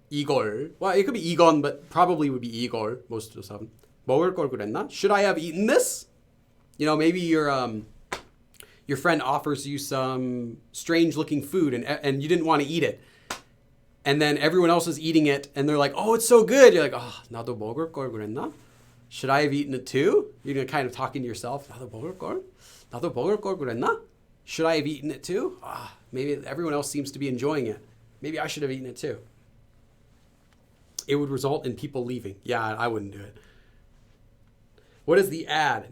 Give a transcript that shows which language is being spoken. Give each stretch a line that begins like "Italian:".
English: Well, it could be 이건, but probably would be 이걸 most of the time.
Korean: 먹을 걸 그랬나?
English: Should I have eaten this? You know, maybe your friend offers you some strange looking food and you didn't want to eat it. And then everyone else is eating it and they're like, oh, it's so good. You're like, oh,
Korean: 나도 먹을 걸 그랬나?
English: Should I have eaten it too? You're kind of talking to yourself.
Korean: 나도 먹을 걸? 나도 먹을 걸 그랬나?
English: Should I have eaten it too? Maybe everyone else seems to be enjoying it. Maybe I should have eaten it too. It would result in people leaving. Yeah, I wouldn't do it. What is the ad?